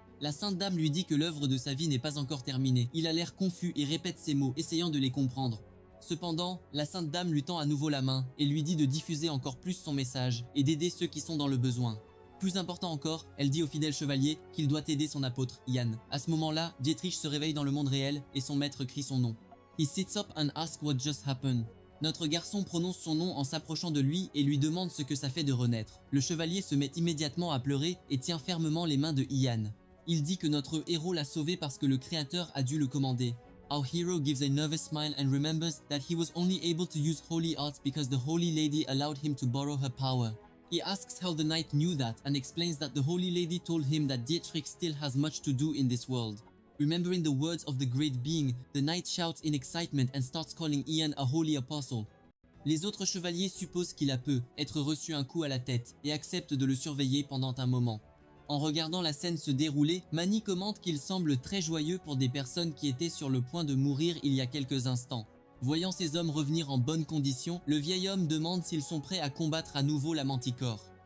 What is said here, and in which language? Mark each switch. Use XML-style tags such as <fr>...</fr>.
<fr>La Sainte Dame lui dit que l'œuvre de sa vie n'est pas encore terminée. Il a l'air confus et répète ses mots, essayant de les comprendre. Cependant, la Sainte Dame lui tend à nouveau la main et lui dit de diffuser encore plus son message et d'aider ceux qui sont dans le besoin. Plus important encore, elle dit au fidèle chevalier qu'il doit aider son apôtre, Ian. À ce moment-là, Dietrich se réveille dans le monde réel et son maître crie son nom.</fr> <en>He sits up and asks what just happened.</en> <fr>Notre garçon prononce son nom en s'approchant de lui et lui demande ce que ça fait de renaître. Le chevalier se met immédiatement à pleurer et tient fermement les mains de Ian. Il dit que notre héros l'a sauvé parce que le Créateur a dû le commander.</fr> <en>Our hero gives a nervous smile and remembers that he was only able to use holy arts because the Holy Lady allowed him to borrow her power. He asks how the knight knew that and explains that the Holy Lady told him that Dietrich still has much to do in this world. Remembering the words of the great being, the knight shouts in excitement and starts calling Ian a holy apostle.</en> <fr>Les autres chevaliers supposent qu'il a peu être reçu un coup à la tête et acceptent de le surveiller pendant un moment. En regardant la scène se dérouler, Manny commente qu'il semble très joyeux pour des personnes qui étaient sur le point de mourir il y a quelques instants. Voyant ces hommes revenir en bonne condition, le vieil homme demande s'ils sont prêts à combattre à nouveau la Manticore.</fr>